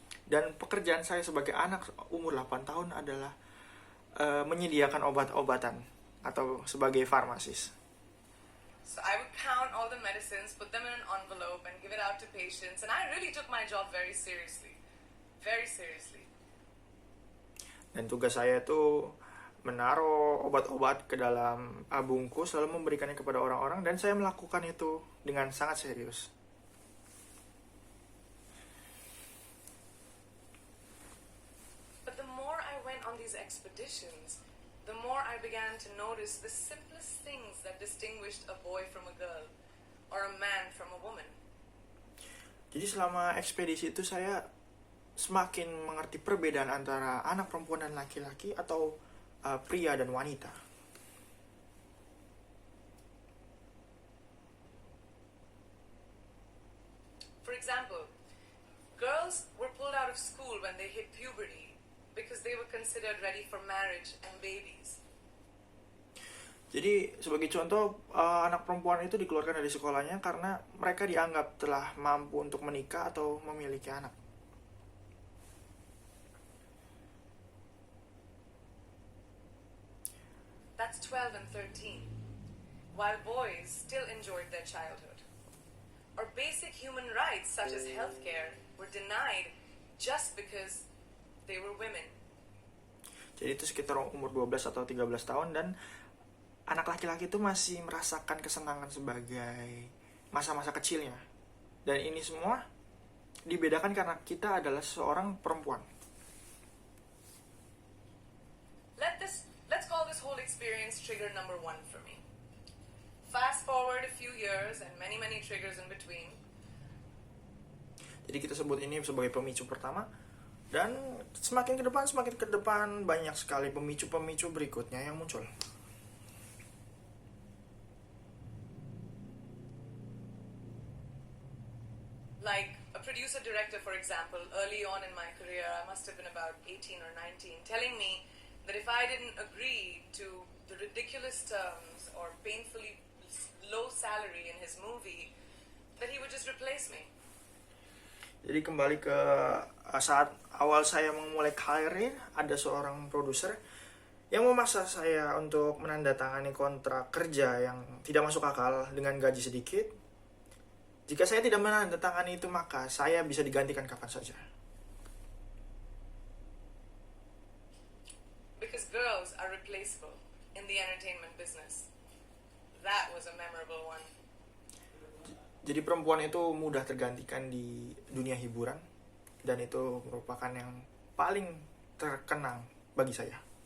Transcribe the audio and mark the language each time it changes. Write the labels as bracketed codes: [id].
[id] Dan pekerjaan saya sebagai anak umur 8 tahun adalah menyediakan obat-obatan atau sebagai farmasis. [en] So I would count all the medicines, put them in an envelope and give it out to patients, and I really took my job very seriously. Very seriously. [id] Dan tugas saya itu menaruh obat-obat ke dalam bungkus lalu memberikannya kepada orang-orang, dan saya melakukan itu dengan sangat serius. [en] But the more I went on these expeditions, the more I began to notice the simplest things that distinguished a boy from a girl or a man from a woman. [id] Jadi selama ekspedisi itu saya semakin mengerti perbedaan antara anak perempuan dan laki-laki atau pria dan wanita. [en] For example, girls were pulled out of school when they hit puberty because they were considered ready for marriage and babies. [id] Jadi sebagai contoh, anak perempuan itu dikeluarkan dari sekolahnya karena mereka dianggap telah mampu untuk menikah atau memiliki anak. [en] That's 12 and 13, while boys still enjoyed their childhood. Or basic human rights such as healthcare were denied just because they were women. [id] Jadi itu sekitar umur 12 atau 13 tahun, dan anak laki-laki itu masih merasakan kesenangan sebagai masa-masa kecilnya. Dan ini semua dibedakan karena kita adalah seorang perempuan. [en] Let's call this whole experience trigger number 1 for me. Fast forward a few years and many triggers in between. [id] Jadi kita sebut ini sebagai pemicu pertama, dan semakin ke depan banyak sekali pemicu-pemicu berikutnya yang muncul. [en] Like a producer director, for example, early on in my career, I must have been about 18 or 19, telling me that if I didn't agree to the ridiculous terms or painfully low salary in his movie, that he would just replace me. [id] Jadi kembali ke saat awal saya memulai karir, ada seorang produser yang memaksa saya untuk menandatangani kontrak kerja yang tidak masuk akal dengan gaji sedikit. Jika saya tidak menandatangani itu, maka saya bisa digantikan kapan saja. [en] Because girls are replaceable in the entertainment business. That was a memorable one. [id] Jadi perempuan itu mudah tergantikan di dunia hiburan, dan itu merupakan yang paling terkenang bagi saya.